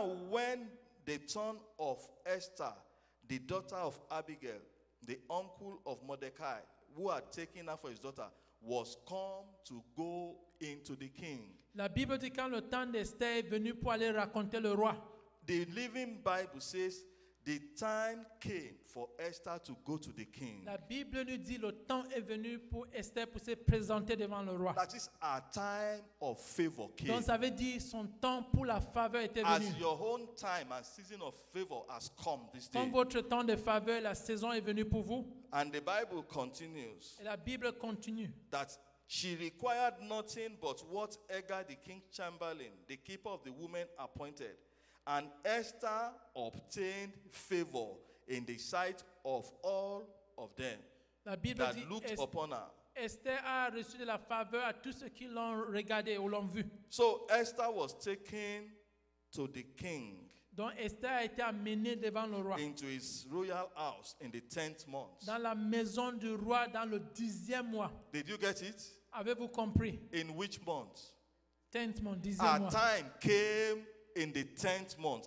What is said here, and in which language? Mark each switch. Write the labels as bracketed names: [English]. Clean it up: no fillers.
[English] when the turn of Esther, the daughter of Abigail, the uncle of Mordecai, who had taken her for his daughter, was come to go into the king. [French] la Bible dit quand le temps d'Esther est venu pour aller raconter le roi. [English] The Living Bible says the time came for Esther to go to the king. [French] La Bible nous dit le temps est venu pour Esther pour se présenter devant le roi. [English] That is our time of favor came. [French] Donc ça veut dire son temps pour la faveur était [English] As [French] venu. [English] your own time and season of favor has come this day. [French] Quand votre temps de faveur, la saison est venue pour vous. [English] And the Bible continues [French] Et la Bible continue. [English] that she required nothing but what Hegai, the king's chamberlain, the keeper of the women, appointed. And Esther obtained favor in the sight of all of them [French] La Bible [English] that [French] dit [English] looked upon her. [French] Esther a reçu de la faveur à tous ceux qui l'ont regardé ou l'ont vu. [English] So Esther was taken to the king [French] Donc Esther a été amenée devant le roi. [English] into his royal house in the 10th month. [French] Dans la maison du roi dans le 10e mois. [English] Did you get it? [French] Avez-vous compris? [English] In which month? [French] 10e mois, 10e [English] Our [French] mois. [English] time came in the 10th month.